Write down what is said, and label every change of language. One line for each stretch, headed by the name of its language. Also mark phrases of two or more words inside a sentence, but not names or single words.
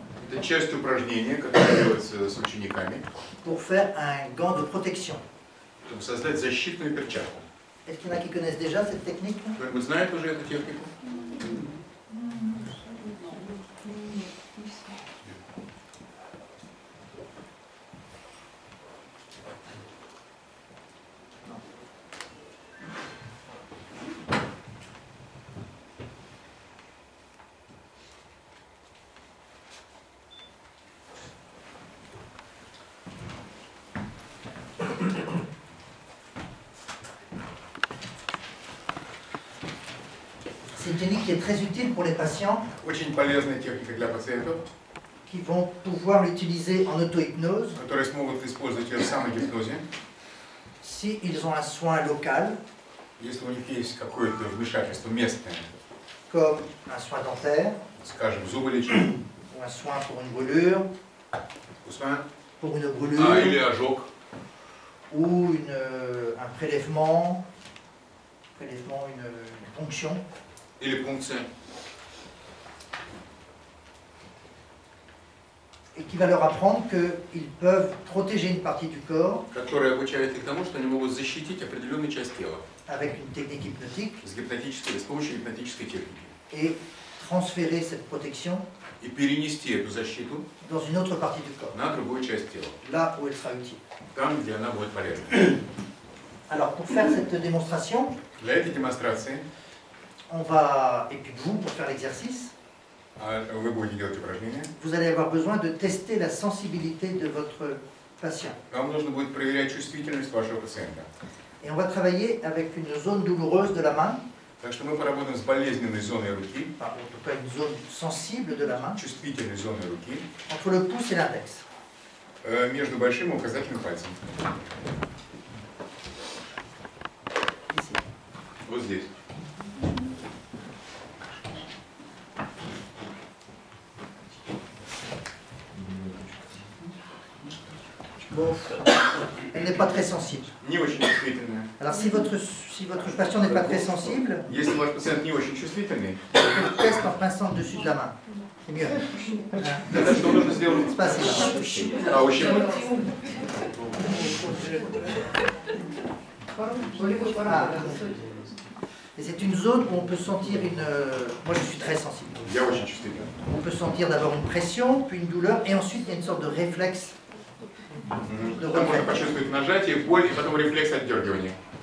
Russian: Это часть упражнения, которое делается с учениками,
French: pour faire un gant de protection.
Russian: чтобы создать защитную перчатку.
French: Est-ce qu'il y en a qui connaissent déjà cette technique?
Russian: Кто-нибудь знает уже эту технику?
French: C'est une technique qui est très utile pour les patients
Russian: Очень полезная техника для пациентов,
French: qui vont pouvoir l'utiliser en auto-hypnose
Russian: которые смогут использовать ее в самогипнозе,
French: s'ils ont un soin local,
Russian: если у них есть какое-то вмешательство местное,
French: comme un soin dentaire,
Russian: скажем, зуболечение,
French: ou un soin pour une brûlure, pour une brûlure,
Russian: или ожог,
French: ou un prélèvement, une ponction.
Russian: или пункция,
French: Et qui va leur apprendre qu'ils peuvent protéger une partie du corps
Russian: которая обучает их тому, что они могут защитить определенную часть тела
French: avec une technique hypnotique
Russian: с помощью гипнотической техники
French: et transférer cette protection
Russian: и перенести эту защиту
French: dans une autre partie du corps,
Russian: на другую часть тела,
French: là où elle sera utile.
Russian: там, где она будет полезна.
French: Alors pour faire cette démonstration,
Russian: Для этой демонстрации
French: on va, et puis vous, pour faire l'exercice,
Russian: вы будете делать упражнения.
French: vous allez avoir besoin de tester la sensibilité de votre patient.
Russian: Вам нужно будет проверять чувствительность вашего пациента.
French: Et on va travailler avec une zone douloureuse de la main,
Russian: Так что мы поработаем с болезненной зоной руки,
French: en tout cas une zone sensible de la main,
Russian: чувствительной зоной руки,
French: entre le pouce et l'index.
Russian: между большим и указательным пальцем.
French: Ici.
Russian: Вот здесь.
French: Bon, elle n'est pas très sensible.
Russian: Не очень чувствительная.
French: Alors si votre patient n'est pas très sensible,
Russian: Если ваш пациент не очень чувствительный,
French: faites le test en pinçant le dessus de la main. C'est mieux.
Russian: тогда что нужно сделать? Spasibo. Ущипнуть. Ah.
French: Et c'est une zone où on peut sentir une... Moi je suis très sensible.
Russian: Я очень чувствительный.
French: On peut sentir d'abord une pression, puis une douleur, et ensuite il y a une sorte de réflexe.
Russian: Там можно почувствовать нажатие, боль и потом рефлекс отдергивания.